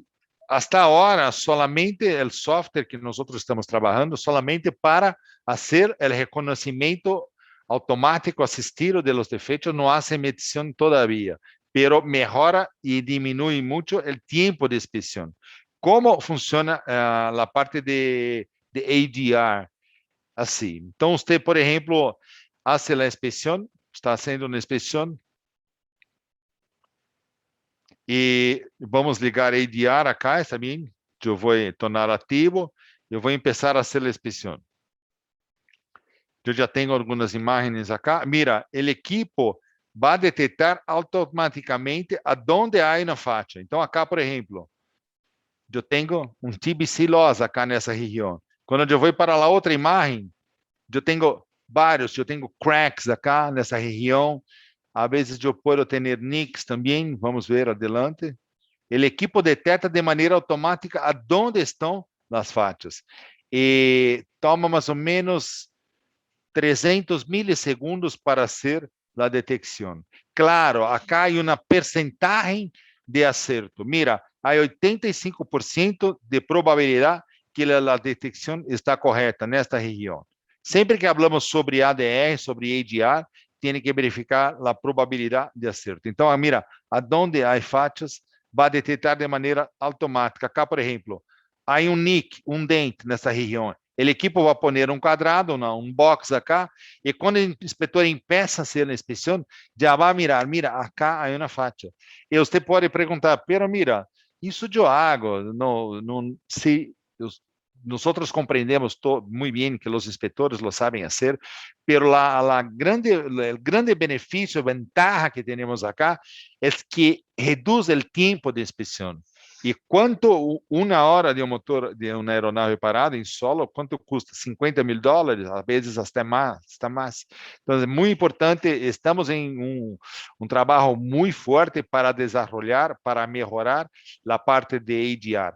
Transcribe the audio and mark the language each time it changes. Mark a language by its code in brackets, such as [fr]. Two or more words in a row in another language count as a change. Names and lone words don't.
[es] Hasta ahora, solamente el software que nosotros estamos trabajando, solamente para hacer el reconocimiento automático asistido de los defectos, no hace medición todavía, pero mejora y disminuye mucho el tiempo de inspección. ¿Cómo funciona la parte de ADR? Así. Entonces, usted, por ejemplo, hace la inspección, está haciendo una inspección, [pt] e vamos ligar ADR acá também. Eu vou tornar ativo. Eu vou começar a fazer a inspeção. Eu já tenho algumas imagens acá. Mira, o equipo vai detectar automaticamente aonde há uma falha. Então, acá, por exemplo, eu tenho um TBC loss acá nessa região. Quando eu vou para a outra imagem, eu tenho vários. Eu tenho cracks acá nessa região. A vezes eu posso ter nicks também, vamos ver adelante. O equipo detecta de maneira automática aonde estão as falhas. E toma mais ou menos 300 milissegundos para hacer a detecção. Claro, acá há uma percentagem de acerto. [es] Mira, hay 85% de probabilidad que la detección está correcta [pt] nesta região. Sempre que [es] hablamos sobre ADR, sobre ADR, [pt] tem que verificar a probabilidade de acerto. Então, mira, aonde há faixas, vai detectar de maneira automática. Acá, por exemplo, há nick, dente nessa região. O equipo vai pôr quadrado, um box acá, e quando o inspetor empieza a fazer a inspeção, já vai mirar, mira, acá há uma faixa. E você pode perguntar, [es] pero mira, [pt] isso eu hago, não, [es] se nosotros comprendemos muy bien que los inspectores lo saben hacer, pero el grande beneficio, ventaja que tenemos acá es que reduce el tiempo de inspección. [pt] E quanto uma hora de motor de uma aeronave parada em solo, quanto custa? $50 mil, às vezes até mais. Então, é muito importante, estamos em trabalho muito forte para desenvolver, para melhorar a parte de ADR.